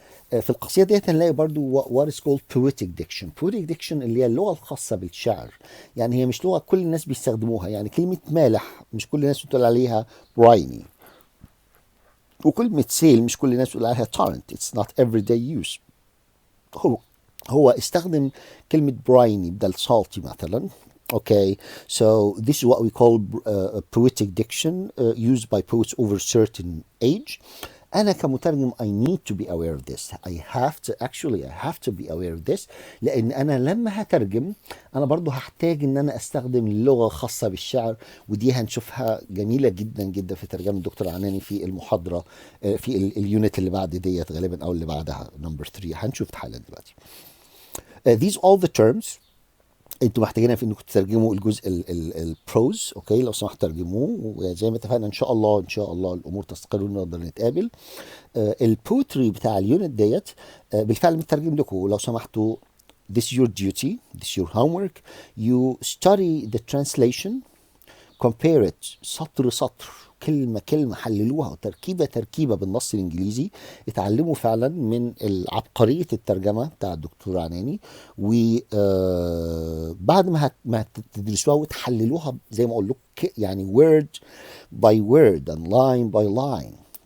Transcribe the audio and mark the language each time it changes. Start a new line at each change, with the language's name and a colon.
Arabic: في القصيدة دي هنلاقي برضو
English: what is called poetic diction.
Arabic: poetic diction اللي هي اللغة الخاصة بالشعر. يعني هي مش لغة كل الناس بيستخدموها. يعني كلمة مالح مش كل الناس بتقول عليها briny، وكلمة سيل مش كل الناس بتقول عليها torrent.
English: it's not everyday use.
Arabic: هو استخدم كلمة briny بدل salty مثلا.
English: Okay, so this is what we call poetic diction used by poets over certain age.
Arabic: أنا كمترجم
English: I need to be aware of this. I have to be aware of this.
Arabic: لأن أنا لما هترجم أنا برضو هحتاج إن أنا أستخدم لغة خاصة بالشعر، ودي هنشوفها جميلة جدا جدا في ترجمة الدكتور عناني في المحاضرة في اليونت اللي بعد ديت غالبا أو اللي بعدها نمبر 3 هنشوف حالا دلوقتي.
English: These all the terms
Arabic: انتوا محتاجينها في انكم تترجموا الجزء البروز. اوكي لو سمحتوا ترجموه، وزي ما اتفقنا ان شاء الله الامور تستقر ونقدر نتقابل. البوتري بتاع اليونت ديت بالفعل مترجم لكم. لو سمحتوا
English: this is your duty, this is your homework. You study the translation, compare it
Arabic: سطر كلمة كلمة، حللوها تركيبة بالنص الإنجليزي. اتعلموا فعلا من عبقرية الترجمة بتاع الدكتور عناني. وبعد ما تدرسوها وتحللوها زي ما أقول لكم يعني
English: word by word and line by line.